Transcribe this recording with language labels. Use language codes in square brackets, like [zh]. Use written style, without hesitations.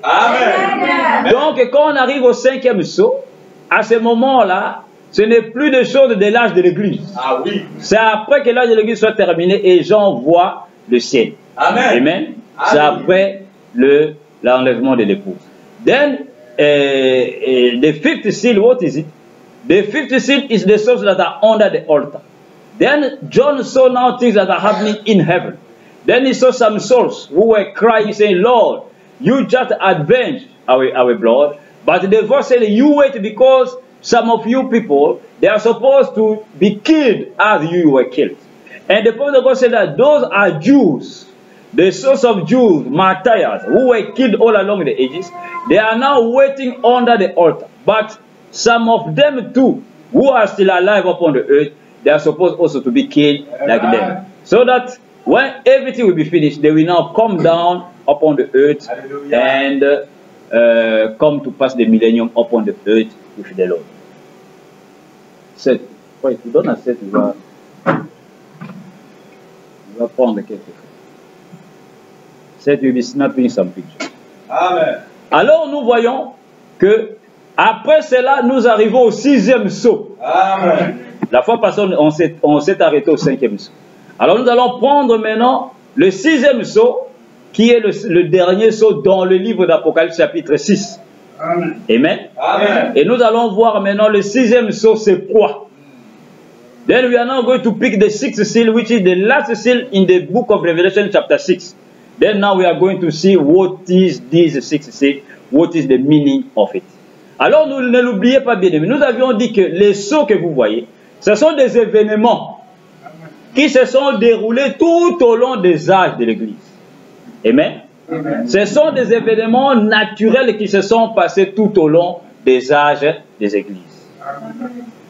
[fr] Amen. Donc, quand on arrive au cinquième sceau, à ce moment-là, ce n'est plus des choses de l'âge de l'Église. Ah oui. C'est après que l'âge de l'Église soit terminé et Jean voit le ciel. Amen. Amen. C'est après l'enlèvement de l'épouse. [en] Then, the fifth seal, what is it? The fifth seal is the souls that are under the altar. Then John saw now things that are happening in heaven. Then he saw some souls who were crying, saying, Lord, you just avenged our blood. But the voice said, you wait, because some of you people, they are supposed to be killed as you were killed. And the prophet of God said that those are Jews. The souls of Jews, martyrs, who were killed all along the ages, they are now waiting under the altar. But some of them too, who are still alive upon the earth, they are supposed also to be killed like them. So that when everything will be finished, they will now come down upon the earth and come to pass the millennium upon the earth with the Lord. Wait, [fr] tu donnes à 7, il va prendre quelque chose. [en] Will be snapping some pictures. [fr] Amen. Alors nous voyons que après cela, nous arrivons au sixième sceau. Amen. La fois passée, on s'est arrêté au cinquième sceau. Alors nous allons prendre maintenant le sixième sceau, qui est le dernier sceau dans le livre d'Apocalypse chapitre 6. Amen. Amen. Amen. Et nous allons voir maintenant le sixième sceau, c'est quoi? [en] Then we are now going to pick the sixth seal, which is the last seal in the book of Revelation chapter 6. Then now we are going to see what is this sixth seal, what is the meaning of it. [fr] Alors ne l'oubliez pas bien aimé, nous avions dit que les sceaux que vous voyez, ce sont des événements qui se sont déroulés tout au long des âges de l'Église. Amen. Amen. Ce sont des événements naturels qui se sont passés tout au long des âges des Églises. Amen.